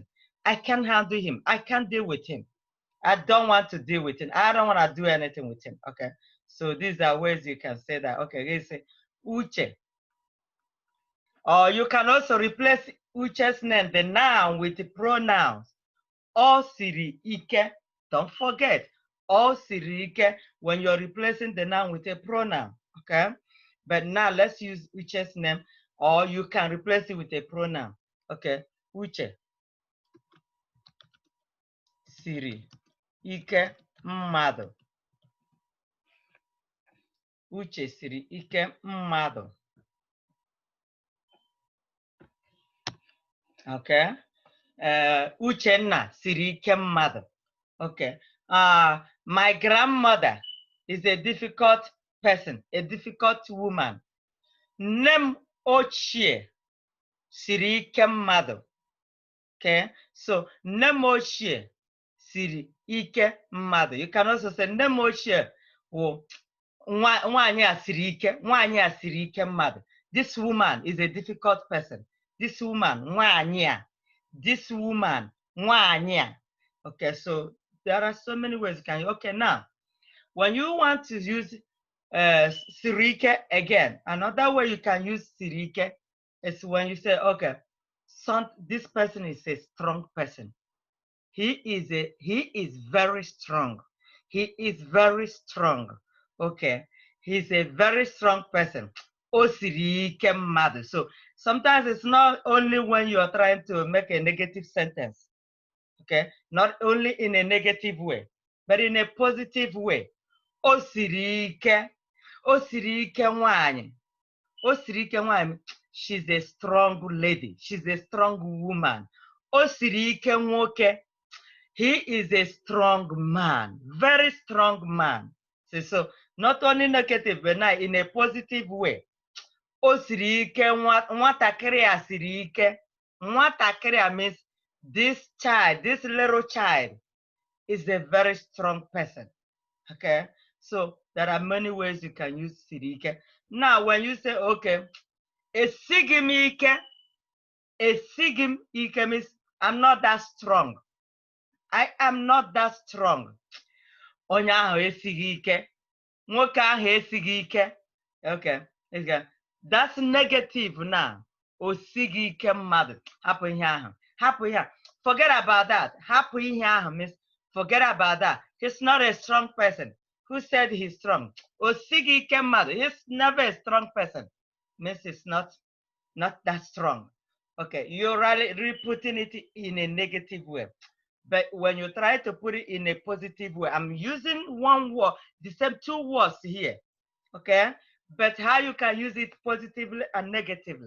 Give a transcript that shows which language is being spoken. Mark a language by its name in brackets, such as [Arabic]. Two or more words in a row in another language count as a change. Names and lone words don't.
[English] I can't handle him. I can't deal with him. I don't want to deal with him. I don't want to do anything with him. Okay, so these are ways you can say that. Okay, you say Uche. Or you can also replace Uche's name, the noun, with the pronouns. [Igbo] O siri ike. [English] Don't forget, [Igbo] O siri ike [English] when you're replacing the noun with a pronoun. Okay, but now let's use Uche's name, or you can replace it with a pronoun. [Igbo] Okay, Uche siri ike mmadụ. Uche siri ike mmadụ. [English] Okay. [Igbo] Uchenna siri ike mmadụ. [English] Okay. My grandmother is a difficult person, a difficult woman. [Igbo] Nne m ochie siri ike mmadụ. [English] Okay. [Igbo] So nne m ochie siri ike mmadụ. [English] You can also say [Igbo] nne m ochie wụ nwaanyị a siri ike, nwaanyị a siri ike mmadụ. [English] This woman is a difficult person. This woman, [Igbo] nwaanyị a. [English] This woman, [Igbo] nwaanyị a. [English] Okay, so there are so many ways you can. Okay, now, when you want to use sirike again, another way you can use sirike is when you say, okay, this person is a strong person. He is very strong. He is very strong. Okay, he's a very strong person. [Igbo] O siri ike mmadụ. [English] So sometimes it's not only when you are trying to make a negative sentence. Okay, not only in a negative way, but in a positive way. [Igbo] O siri ike. O siri ike nwaanyị. O siri ike nwaanyị. [English] She's a strong lady. She's a strong woman. [Igbo] O siri ike nwoke. [English] He is a strong man, very strong man. So not only negative, but now in a positive way. [Igbo] O siri ike nwatakịrị a siri ike. Nwatakịrị a [English] means this child, this little child is a very strong person. Okay, so there are many ways you can use [Igbo] siri ike. [English] Now, when you say, [Igbo] okay, esighị m ike, esighị m ike [English] means I'm not that strong. I am not that strong. [Igbo] Onye ahụ esighị ike. Nwoke ahụ esighị ike. [English] Okay, that's negative now. [Igbo] O sighị ike mmadụ. Hapụ ihe ahụ. Hapụ ihe ahụ. [English] Forget about that. [Igbo] Hapụ ihe ahụ [English] means forget about that. He's not a strong person. Who said he's strong? [Igbo] O sighị ike mmadụ. [English] He's never a strong person. Means it's not that strong. Okay, you're really putting it in a negative way. But when you try to put it in a positive way, I'm using one word, the same two words here. Okay, but how you can use it positively and negatively.